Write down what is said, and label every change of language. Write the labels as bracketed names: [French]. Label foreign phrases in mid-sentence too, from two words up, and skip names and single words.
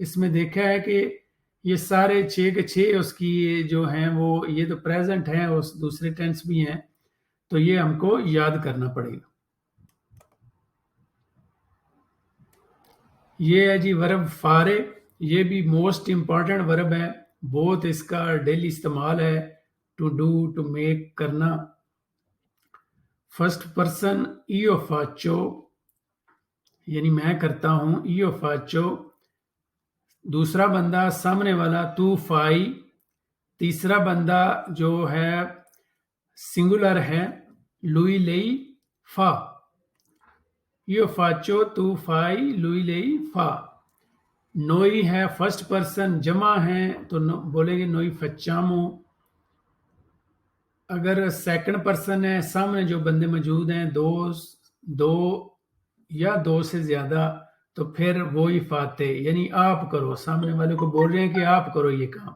[Hindi] इसमें देखा है कि ये सारे 6 के 6 उसकी जो हैं वो ये तो प्रेजेंट हैं, उस दूसरे टेंस भी हैं, तो ये हमको याद करना पड़ेगा। ये है जी वर्ब फारे, ये भी [English] most important verb [Hindi] है, बहुत इसका डेली इस्तेमाल है, [English] to do, to make, [Hindi] करना। [English] first person [Italian] io faccio, [Hindi] यानी मैं करता हूं, [Italian] io faccio। [Hindi] दूसरा बंदा सामने वाला [Italian] tu fai, [Hindi] तीसरा बंदा जो है सिंगुलर है [Italian] lui lei fa, io faccio, tu fai, lui lei fa। [Hindi] नोई है [English] first person, [Hindi] जमा है तो बोलेंगे [Italian] noi facciamo. [Hindi] अगर [English] second person [Hindi] है, सामने जो बंदे मौजूद हैं दो या दो से ज्यादा, तो फिर वो ही फाते, यानी आप करो, सामने वाले को बोल रहे हैं कि आप करो ये काम।